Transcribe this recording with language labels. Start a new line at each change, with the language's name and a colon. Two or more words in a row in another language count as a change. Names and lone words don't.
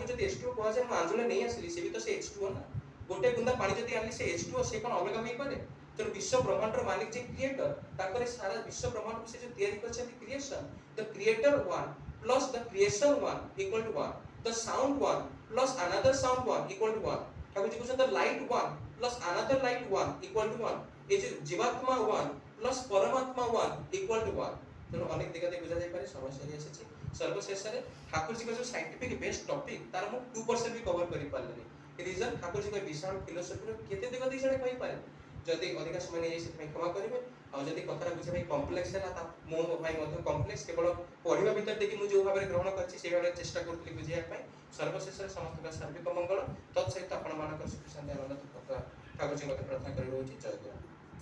Odia: ଯଦି H2O କୁହାଯାଏ ମୁଁ ଆଞ୍ଜୁଳା ନେଇ ଆସିଲି ସେ ବି ତ ସେ H2O ନା ଗୋଟେ ବୁନ୍ଦା ପାଣି ଯଦି ଆଣିଲି ସେ H2O ସେ କ'ଣ ଅଲଗା ହୋଇପାରେ ତେଣୁ ବିଶ୍ୱ ବ୍ରହ୍ମାଣ୍ଡର ମାଲିକ ଯେ କ୍ରିଏଟର ତାଙ୍କର ସାରା ବିଶ୍ୱ ବ୍ରହ୍ମାଣ୍ଡକୁ ସେ ଯୋଉ ତିଆରି କରିଛନ୍ତି କ୍ରିଏସନ
English: the creator 1 plus the creation 1 = 1 the sound 1 plus another sound 1 = 1 ଠାକୁରଜୀ କହୁଛନ୍ତି the light 1 plus another light 1 = 1
Odia: ଏ ଯେ ଜୀବାତ୍ମା 1 ପ୍ଲସ୍ ପରମାତ୍ମା 1 = 1 ତେଣୁ ଅନେକ ଦିଗ ଦେଇ ବୁଝା ଯାଇପାରେ ସମୟ ସରି ଆସିଛି ସର୍ବଶେଷରେ ଠାକୁରଜୀଙ୍କ ଯୋଉ ସାଇଣ୍ଟିଫିକ
English: based topic
Odia: ତାର ମୁଁ 2% ବି କଭର କରିପାରିଲିନି ରିଜନ ଠାକୁରଜୀଙ୍କ ବିଶାଳ ଫିଲୋସଫିର କେତେ ଦିଗ ଦେଇ ଜଣେ କହିପାରେ ଯଦି ଅଧିକା ସମୟ ନେଇ ସେଥିପାଇଁ କ୍ଷମା କରିବେ ଆଉ ଯଦି କଥାଟା ବୁଝିବା ପାଇଁ କମ୍ପ୍ଲେକ୍ସ ହେଲା ତା ମୋ ପାଇଁ ମଧ୍ୟ କମ୍ପ୍ଲେକ୍ସ କେବଳ ପଢିବା ଭିତରେ ଦେଇକି ମୁଁ ଯୋଉ ଭାବରେ ଗ୍ରହଣ କରିଛି ସେଇ ଭାବରେ ଚେଷ୍ଟା କରୁଥିଲି ବୁଝିବା ପାଇଁ ସର୍ବଶେଷରେ ସମସ୍ତଙ୍କ ସାର୍ବିକ ମଙ୍ଗଳ ତତ୍ସହିତ ଆପଣମାନଙ୍କର ସୁଖ ଶାନ୍ତି ଆନନ୍ଦ ଠାକୁରଜୀଙ୍କ ପ୍ରାର୍ଥନା କରି ରହୁଛି ଜୟ ଗୁରୁ।